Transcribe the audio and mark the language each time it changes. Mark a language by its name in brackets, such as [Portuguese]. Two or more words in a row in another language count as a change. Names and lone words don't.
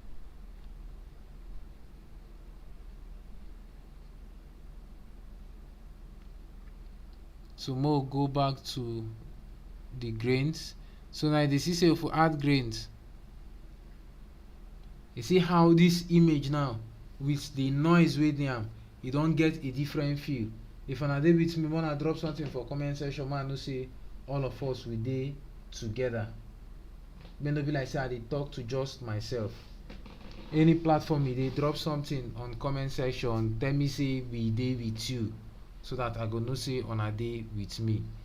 [Nigerian Pidgin] So more go back to the grains. So now you see say if we add grains, you see how this image now with the noise wey dey am, e don get a different feel. If una dey with me, wanna drop something for comment section, man, know say all of us we dey together. May no be like say I dey talk to just myself. Any platform you dey, drop something on comment section, tell me say we dey with you, so that I go know say una dey with me.